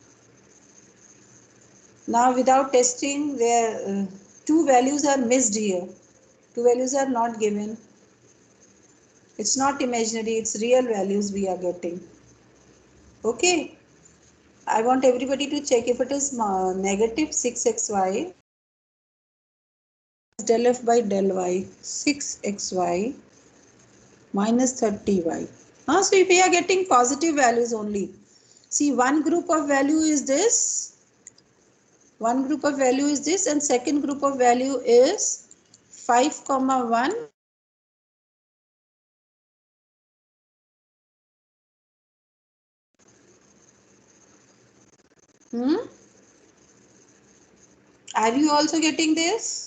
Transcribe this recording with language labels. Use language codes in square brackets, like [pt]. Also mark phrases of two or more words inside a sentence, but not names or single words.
[en] Now without testing, there two values are missed here. Two values are not given. It's not imaginary, it's real values we are getting. Okay. I want everybody to check if it is negative 6xy del f by del y 6xy minus 30y. So if we are getting positive values only, see one group of value is this, one group of value is this, and second group of value is 5 comma 1 . Are you also getting this?